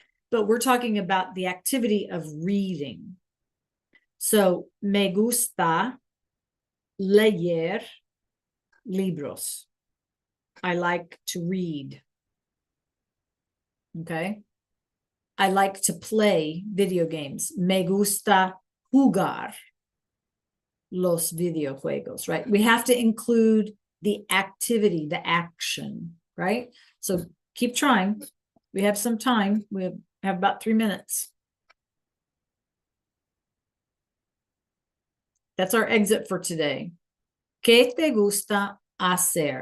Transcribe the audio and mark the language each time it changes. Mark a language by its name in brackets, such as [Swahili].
[English] But we're talking about the activity of reading. So, [Spanish] me gusta leer libros. [English] I like to read. Okay. I like to play video games. [Spanish] Me gusta jugar los videojuegos, right? [English] We have to include the activity, the action, right? So keep trying. We have some time. We have about 3 minutes. That's our exit for today. [Spanish] ¿Qué te gusta hacer?